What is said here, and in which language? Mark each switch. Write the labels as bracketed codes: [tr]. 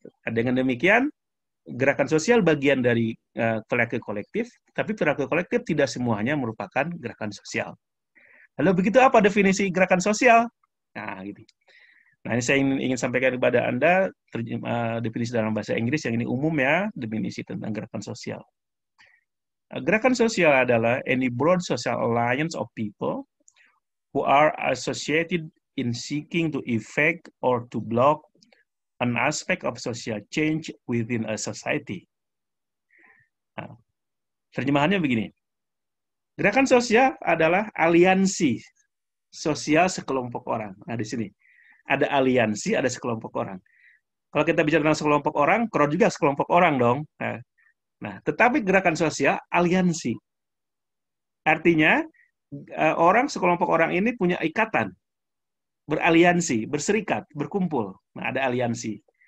[id] Dengan demikian, gerakan sosial bagian dari perilaku kolektif, tapi perilaku kolektif tidak semuanya merupakan gerakan sosial. Lalu begitu apa definisi gerakan sosial? Nah, gitu. Nah, ini saya ingin sampaikan kepada Anda definisi dalam bahasa Inggris yang ini umum ya, definisi tentang gerakan sosial. Gerakan sosial adalah [en] any broad social alliance of people who are associated in seeking to effect or to block an aspect of social change within a society. [id] Nah, terjemahannya begini. Gerakan sosial adalah aliansi sosial sekelompok orang. Nah, di sini ada aliansi, ada sekelompok orang. Kalau kita bicara tentang sekelompok orang, crowd juga sekelompok orang dong. Nah, tetapi gerakan sosial aliansi. Artinya sekelompok orang ini punya ikatan, beraliansi, berserikat, berkumpul. Nah, ada aliansi.